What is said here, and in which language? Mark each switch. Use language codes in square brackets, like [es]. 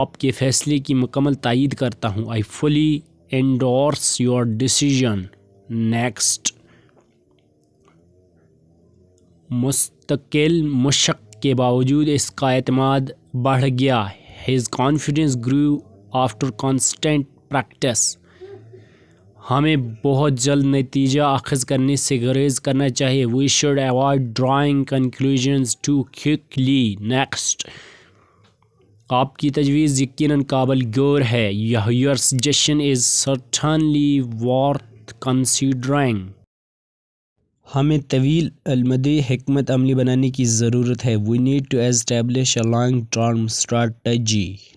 [ur] آپ کے فیصلے کی مکمل تائید کرتا ہوں. [en] I fully endorse your decision. Next. [ur] مستقل مشق کے باوجود اس کا اعتماد بڑھ گیا. [en] His confidence grew after constant practice. [ur] ہمیں بہت جلد نتیجہ اخذ کرنے سے گریز کرنا چاہیے. [en] We should avoid drawing conclusions too quickly. Next. [ur] آپ کی تجویز یقیناً قابل غور ہے. [en] Your suggestion is certainly worth considering. [ur] ہمیں طویل المدی حکمت عملی بنانے کی ضرورت ہے. [en] We need to establish a long-term strategy.